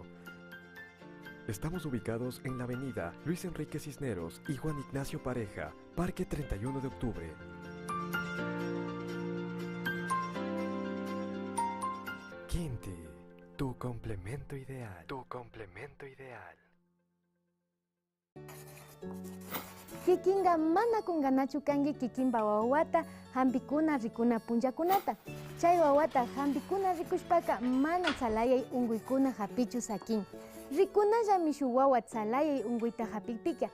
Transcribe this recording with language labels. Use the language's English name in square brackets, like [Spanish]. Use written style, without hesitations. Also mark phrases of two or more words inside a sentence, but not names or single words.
[Spanish] Estamos ubicados en la avenida Luis Enrique Cisneros y Juan Ignacio Pareja, Parque 31 de Octubre. Quinti, tu complemento ideal. Tu complemento ideal. [Quechua] Kikinga mana kunganachu kangi kikinba wawata hampikuna rikuna punllakunata. Chay wawata hampikuna rikushpaka mana tsalayay unguykuna hapichu sakin. Rikunalla mishu wawa tsalayay unguyta hapikpika.